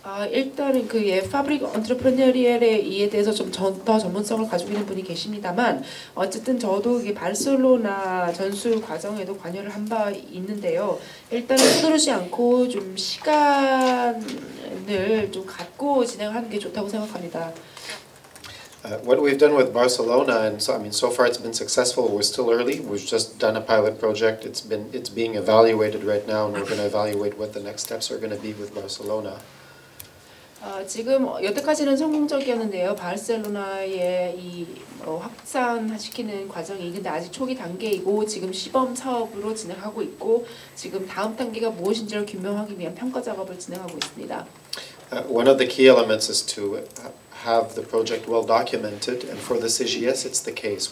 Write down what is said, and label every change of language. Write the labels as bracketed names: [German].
[Korean] 일단은 그 파브릭 언트레프레니어리얼의 이에 대해서 좀 더 전문성을 가지고 있는 분이 계십니다만 어쨌든 저도 이게 바르셀로나 전수 과정에도 관여를 한 바 있는데요. 일단은 서두르지 않고 좀 시간을 좀 갖고 진행하는 게 좋다고 생각합니다. [English] What we've done with Barcelona, and so far it's been successful. We're still early. We've just done a pilot project. It's being evaluated right now, and we're going to evaluate what the next steps are going to be with Barcelona. [Korean] 지금 여태까지는 성공적이었는데요. 바르셀로나의 이 확산시키는 과정이 근데 아직 초기 단계이고 지금 시범 사업으로 진행하고 있고 지금 다음 단계가 무엇인지를 규명하기 위한 평가 작업을 진행하고 있습니다. [English] One of the key elements is to have the project well documented, and for the CGS it's the case.